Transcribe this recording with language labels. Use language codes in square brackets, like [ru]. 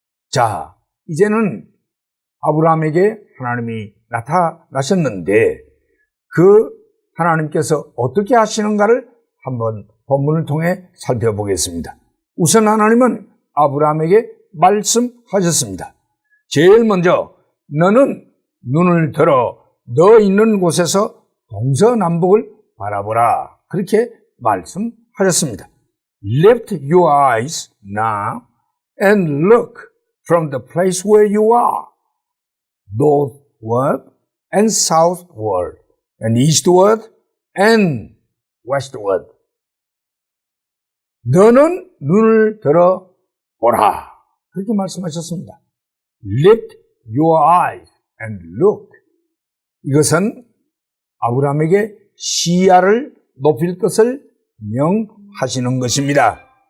[ko] 자, 이제는 아브라함에게 하나님이 나타나셨는데 그 하나님께서 어떻게 하시는가를 한번 본문을 통해 살펴보겠습니다. 우선 하나님은 아브라함에게 말씀하셨습니다. 제일 먼저 너는 눈을 들어 너 있는 곳에서 동서남북을 바라보라. 그렇게 말씀하셨습니다. [en] Lift your eyes now and look from the place where you are. Northward and southward and eastward and westward. [ko] 너는 눈을 들어 보라. 그렇게 말씀하셨습니다. [en] Lift your eyes and look. [ko] 이것은 아브라함에게 시야를 높일 것을 명하시는 것입니다.